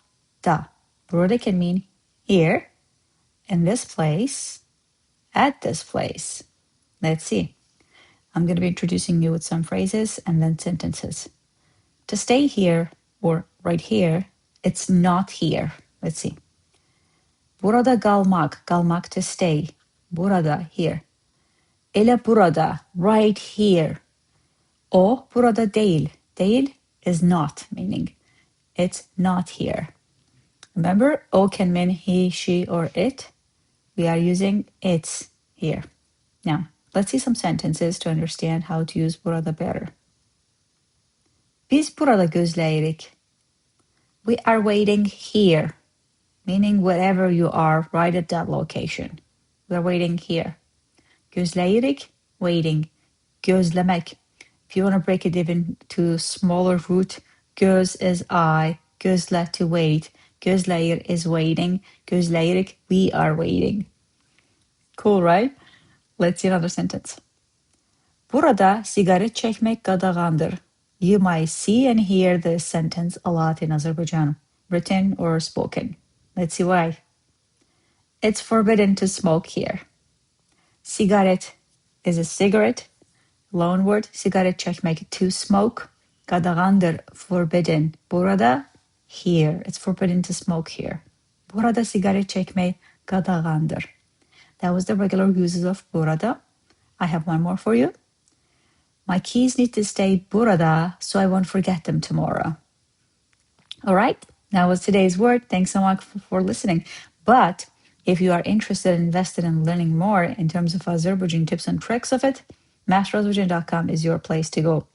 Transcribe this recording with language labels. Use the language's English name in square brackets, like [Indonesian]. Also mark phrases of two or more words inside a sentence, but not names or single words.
[English] Burada can mean here, in this place, at this place. Let's see. I'm going to be introducing you with some phrases and then sentences. To stay here or right here, it's not here. Let's see. [Azerbaijani] Burada qalmaq, qalmaq [English] to stay. [Azerbaijani] Burada, here. Elə burada, [English] right here. [Azerbaijani] O burada deyil. [English] Deyil is not, meaning it's not here. Remember, o can mean he, she, or it. We are using it's here. Now, let's see some sentences to understand how to use burada better. [Azerbaijani] Biz burada gözləyirik. [English] We are waiting here, meaning wherever you are, right at that location. We are waiting here. Gözləyirik, waiting. [Azerbaijani] Gözləmək. [English] If you want to break it even to smaller root, göz is I, gözlə to wait. Gözləyir is waiting. Gözləyirik, we are waiting. Cool, right? Let's see another sentence. [Azerbaijani] Burada siqaret çəkmək qadağandır. [English] You might see and hear this sentence a lot in Azerbaijan, written or spoken. Let's see why. It's forbidden to smoke here. Sigaret is a cigarette, loan word. [Azerbaijani] Sigaret çəkmək, [English] to smoke. [Azerbaijani] Qadağandır, forbidden. Burada, [English] here. It's forbidden to smoke here. [Azerbaijani] Burada sigaret çəkmək qadağandır. [English] That was the regular uses of burada. I have one more for you. My keys need to stay burada so I won't forget them tomorrow. All right, that was today's word. Thanks so much for listening. But if you are interested and invested in learning more in terms of Azerbaijan tips and tricks of it, MasterAzerbaijan.com is your place to go.